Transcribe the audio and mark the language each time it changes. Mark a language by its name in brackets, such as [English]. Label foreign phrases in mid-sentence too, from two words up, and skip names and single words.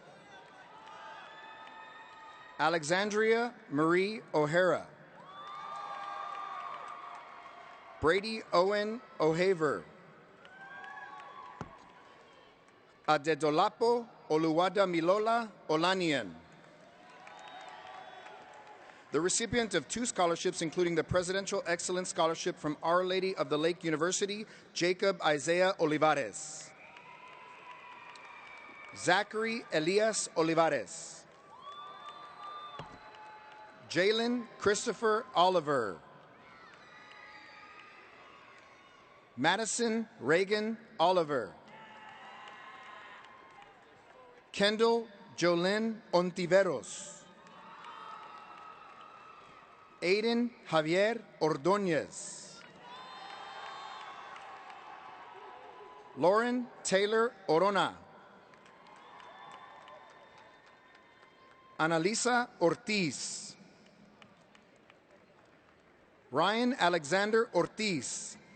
[English] Alexandria Marie O'Hara. Brady Owen O'Haver. Adedolapo Oluwada Milola Olanian. The recipient of 2 scholarships, including the Presidential Excellence Scholarship from Our Lady of the Lake University, Jacob Isaiah Olivares. Zachary Elias Olivares. Jalen Christopher Oliver. Madison Reagan Oliver. Kendall Jolene Ontiveros. Aiden Javier Ordóñez. Lauren Taylor Orona. Analisa Ortiz. Ryan Alexander Ortiz.